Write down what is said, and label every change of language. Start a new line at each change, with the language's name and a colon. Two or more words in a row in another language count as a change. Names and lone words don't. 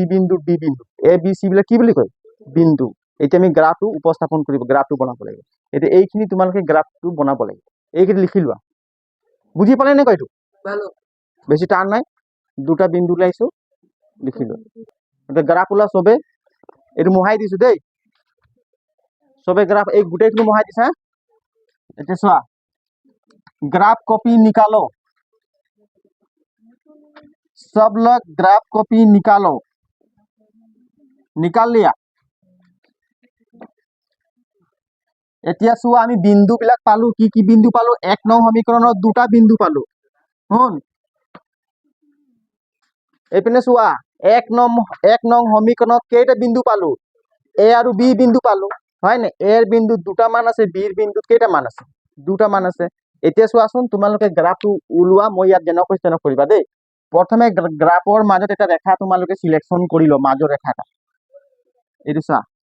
Assamese: বিন্দু ডি বিন্দু এ বি চি বিলাক কি বুলি কয় বিন্দু এতিয়া আমি গ্ৰাফটো উপস্থাপন কৰিব গ্ৰাফটো বনাব লাগিব এতিয়া এইখিনি তোমালোকে গ্ৰাফটো বনাব লাগিব এইখিনি লিখি লোৱা বুজি পালে নে কয়টো বেছি টান নাই দুটা বিন্দু লাইছো লিখি লোৱা এতিয়া গ্ৰাফ ওলা চবে এইটো মোহাই দিছো দেই সবে গ্রাফ এই গোটেইখিনি মোহাই দিছা এতিয়া চোৱা
Hindi: ग्राफ कॉपी निकालो सब लोग ग्राफ कॉपी निकालो निकाल लिया
Assamese: এতিয়া চোৱা আমি বিন্দু বিলাক পালো কি বিন্দু পালো 1 নং সমীকৰণৰ দুটা বিন্দু পালো শুন এইপিনে চোৱা 1 নং সমীকৰণত কেইটা বিন্দু পালো এ আৰু বি বিন্দু পালো হয় না এৰ বিন্দু দুটা মান আছে বিৰ বিন্দুত কেইটা মান আছে দুটা মান আছে এতিয়া চোৱাচোন তোমালোকে গ্ৰাফটো উলোৱা মই ইয়াত যেনেকৈ কৰিবা দেই প্ৰথমে গ্ৰাফৰ মাজত এটা ৰেখা তোমালোকে সিলেকশন কৰি লো মাজৰ ৰেখাটা এইটো চা